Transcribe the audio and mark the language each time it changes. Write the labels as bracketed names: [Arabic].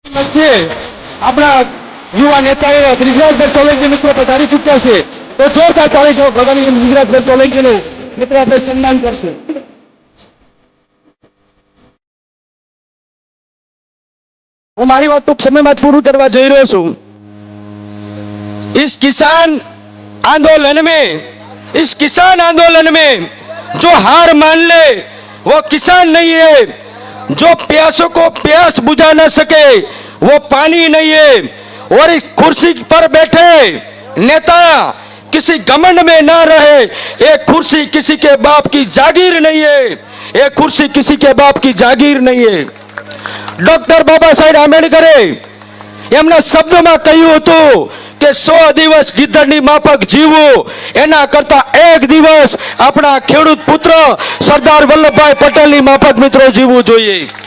[Gujarati] આપણા યુવા નેતાઓ બ્રિજરાજભાઈ સોલંકી મિત્રો પધારી ચૂક્યા છે તો જોરદાર તાળીઓ ભગવાન બ્રિજરાજભાઈ સોલંકીનું મિત્રો આપણે સન્માન કરશું. હું મારી વાત ટૂંક સમયમાં પૂરું કરવા જઈ રહ્યો છું. [Hindi] इस किसान आंदोलन में जो हार मान ले वो किसान नहीं है. जो प्यासों को प्यास बुझा न सके वो पानी नहीं है. और इस कुर्सी पर बैठे नेता किसी घमंड में ना रहे. एक कुर्सी किसी के बाप की जागीर नहीं है. एक कुर्सी किसी के बाप की जागीर नहीं है. [Gujarati] डॉक्टर बाबा साहेब आंबेडकरे એમના શબ્દોમાં કહ્યું હતું કે 100 દિવસ ગીધડની માફક જીવવું એના કરતા 1 દિવસ આપણા ખેડૂત પુત્ર સરદાર વલ્લભભાઈ પટેલની માફક મિત્રો જીવવું જોઈએ.